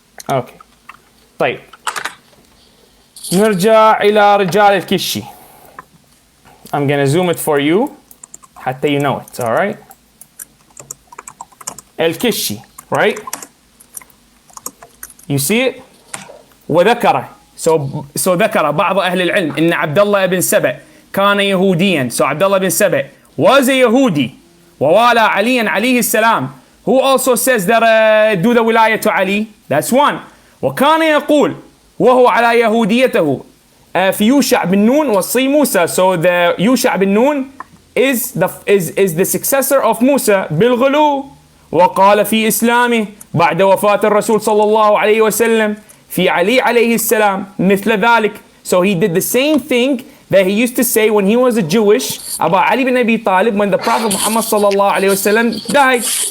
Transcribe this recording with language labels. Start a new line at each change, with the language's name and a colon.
Arabic: اوكي طيب نرجع إلى رجال الكشي.
English: I'm gonna zoom it for you حتى you know it, alright? الكشي, right? You see it?
Arabic: وذكر so ذكر بعض أهل العلم إن عبد الله بن سبأ كان يهوديا.
English: So عبد الله بن سبأ was a Yahudi
Arabic: ووالى عليا عليه السلام,
English: who also says that do the wilayah to Ali. That's one.
Arabic: وكان يقول وهو على يهوديته في يوشع بن نون وصي موسى.
English: So the يوشع بن نون is the successor of Musa بالغلو.
Arabic: وقال في إسلامه بعد وفاة الرسول صلى الله عليه وسلم في علي عليه السلام مثل ذلك.
English: So he did the same thing that he used to say when he was a Jewish about Ali bin Abi Talib when the Prophet Muhammad
Arabic: صلى الله عليه وسلم
English: died.